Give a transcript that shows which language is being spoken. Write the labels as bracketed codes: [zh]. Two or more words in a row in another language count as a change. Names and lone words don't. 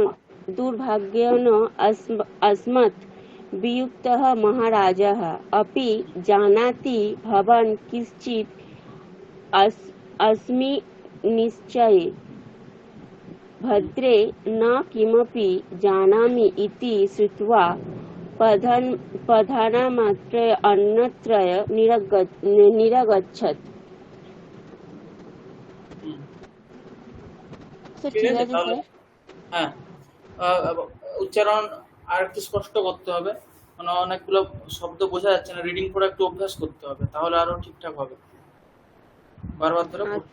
[sa] दुर्भाग्येन अस्मत् वियुक्तः महाराजः अपि जानाति भवान् किञ्चित् अस्मि निश्चये भद्रे न किमपि जानामि इति श्रुत्वा प्रधानमन्त्री अन्यत्र निरगच्छत्। হুম, [bn] স্যার ঠিক ঠিক আছে আছে তাহলে। স্যার। হ্যাঁ, উচ্চারণ আর একটু স্পষ্ট করতে হবে, মানে অনেকগুলো শব্দ বোঝা যাচ্ছে না, রিডিং করে একটু অভ্যাস করতে হবে, তাহলে আরো ঠিকঠাক হবে, বারবার ধরে পড়তে